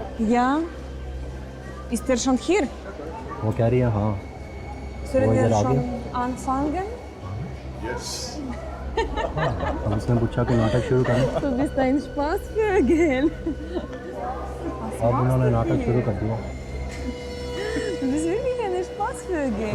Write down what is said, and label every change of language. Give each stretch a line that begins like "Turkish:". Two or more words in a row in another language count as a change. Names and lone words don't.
German: Ja. Ist er schon hier?
Hindi: वो कह रही है हाँ।
German: Sollen
Hindi: वो
German: wir
Hindi: इधर आ
German: schon
Hindi: गया।
German: anfangen?
Hindi: अब उसने पूछा कि नाटक शुरू करें।
German: Du bist ein Spaßvögel.
Hindi: अब उन्होंने नाटक शुरू कर दिया।
German: Du bist wirklich ein Spaßvögel.